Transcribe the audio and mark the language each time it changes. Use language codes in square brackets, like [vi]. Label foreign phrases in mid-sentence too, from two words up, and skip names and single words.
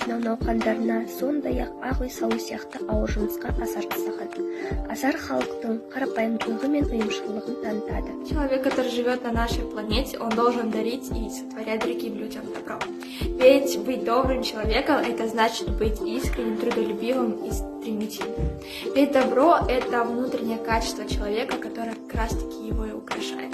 [kk] науқандарына, сондай-ақ ақ үй салу сияқты ауыр жұмысқа асар жасаған. Асар халықтың қарапайымдылығы мен ұйымшылдығын танытады. [ru] Человек, который живет на нашей планете, он должен дарить и сотворять другим людям добро. Ведь быть добрым человеком – это значит быть искренним, трудолюбивым и стремительным. Ведь добро – это внутреннее качество человека, которое как раз-таки его и украшает.